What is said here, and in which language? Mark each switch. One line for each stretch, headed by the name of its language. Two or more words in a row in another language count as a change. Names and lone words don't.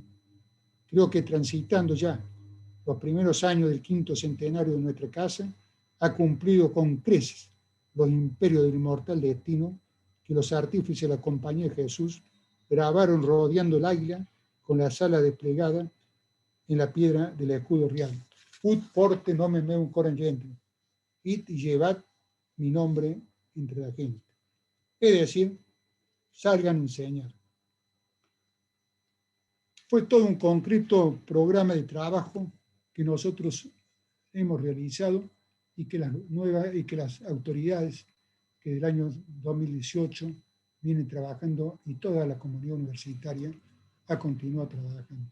Spanish: Creo que transitando ya los primeros años del 5º centenario de nuestra casa, ha cumplido con creces los imperios del inmortal destino que los artífices de la Compañía de Jesús grabaron rodeando el águila con la sala desplegada en la piedra del escudo real.
Latin: Ut porte nomen meum coram gentium, id
Spanish: y llevad mi nombre entre la gente. Es decir, salgan a enseñar. Fue todo un concreto programa de trabajo que nosotros hemos realizado y que las autoridades que del año 2018 vienen trabajando y toda la comunidad universitaria ha continuado trabajando.